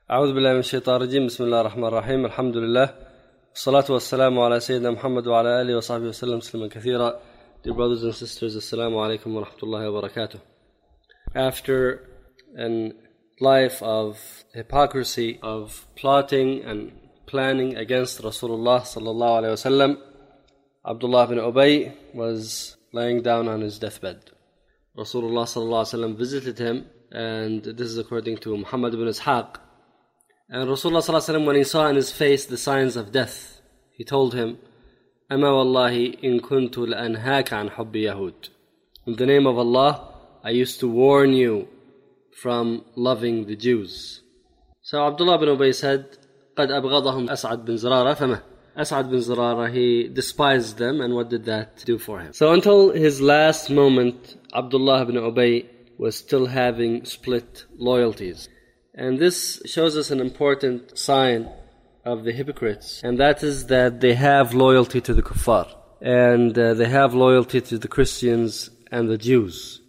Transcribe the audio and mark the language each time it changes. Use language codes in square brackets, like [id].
[ar] أعوذ بالله من الشيطان الرجيم. بسم الله الرحمن الرحيم. الحمد لله والصلاة والسلام على سيدنا محمد وعلى آله وصحبه وسلم تسليما كثيرا. [en] Dear brothers and sisters, [ar] السلام عليكم ورحمة الله وبركاته. [en] After an life of hypocrisy, of plotting and planning against Rasulullah صلى الله عليه وسلم, Abdullah bin Ubay was laying down on his deathbed. Rasulullah صلى الله عليه وسلم visited him, and this is according to Muhammad ibn Ishaq. And Rasulullah صلى الله عليه وسلم, when he saw in his face the signs of death, he told him, [ar] أما والله إن كنت لأنهاك عن حب يهود. [en] In the name of Allah, I used to warn you from loving the Jews. So Abdullah bin Ubay said, [ar] قد أبغضهم أسعد بن زرارة فما. [en] أسعد بن زرارة, he despised them, and what did that do for him? So until his last moment, Abdullah bin Ubay was still having split loyalties. And this shows us an important sign of the hypocrites, and that is that they have loyalty to the kuffar, and they have loyalty to the Christians and the Jews.